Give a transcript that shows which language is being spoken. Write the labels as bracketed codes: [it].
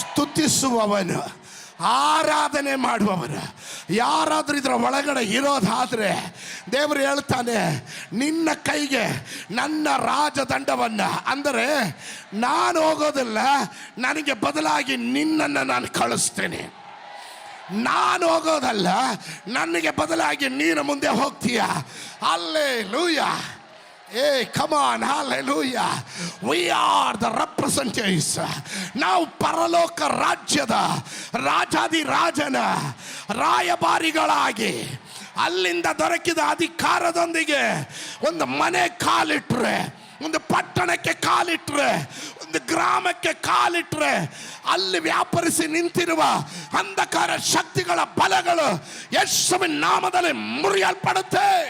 [kn] ಸ್ತುತಿಸುವವನು, ಆರಾಧನೆ ಮಾಡುವವನು ಯಾರಾದರೂ ಇದರ ಒಳಗಡೆ ಇರೋದಾದರೆ ದೇವರು ಹೇಳ್ತಾನೆ, ನಿನ್ನ ಕೈಗೆ ನನ್ನ ರಾಜದಂಡವನ್ನು, ಅಂದರೆ ನಾನು ಹೋಗೋದಿಲ್ಲ, ನನಗೆ ಬದಲಾಗಿ ನಿನ್ನನ್ನು ನಾನು ಕಳಿಸ್ತೇನೆ. ನಾನು ಹೋಗೋದಲ್ಲ, ನನಗೆ ಬದಲಾಗಿ ನೀನು ಮುಂದೆ ಹೋಗ್ತೀಯ. [en] Hallelujah. Come on, hallelujah. We are the representatives. [kn] ನಾವು ಪರಲೋಕ ರಾಜ್ಯದ ರಾಜಾದಿ ರಾಜನ ರಾಯಭಾರಿಗಳಾಗಿ ಅಲ್ಲಿಂದ ದೊರಕಿದ ಅಧಿಕಾರದೊಂದಿಗೆ ಒಂದು ಮನೆ ಕಾಲಿಟ್ರೆ, ಒಂದು ಪಟ್ಟಣಕ್ಕೆ ಕಾಲಿಟ್ರೆ, ಒಂದು ಗ್ರಾಮಕ್ಕೆ ಕಾಲಿಟ್ರೆ, ಅಲ್ಲಿ ವ್ಯಾಪರಿಸಿ ನಿಂತಿರುವ ಅಂಧಕಾರ ಶಕ್ತಿಗಳ ಬಲಗಳು ಯೇಸುವಿನ ನಾಮದಲ್ಲಿ ಮುರಿಯಲ್ಪಡುತ್ತೆ.